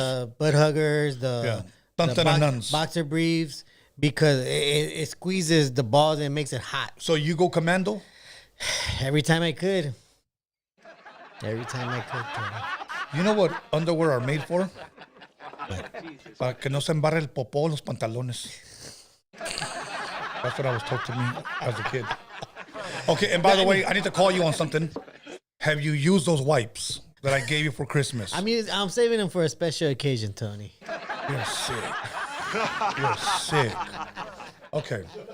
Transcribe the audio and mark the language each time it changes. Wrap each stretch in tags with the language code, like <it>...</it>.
<en>the butt huggers, the Dun, dun, dun, duns. boxer briefs, because it squeezes the balls and makes it hot. So you go commando? Every time I could. Every time I could. Tony. You know what underwear are made for?</en> <es>Para que no se embarre el popó los pantalones.</es> <en>That's what I was told to me as a kid. Okay, and by the way, I need to call you on something. Have you used those wipes that I gave you for Christmas? I mean, I'm saving them for a special occasion, Tony. You're sick. You're sick. Okay.</en>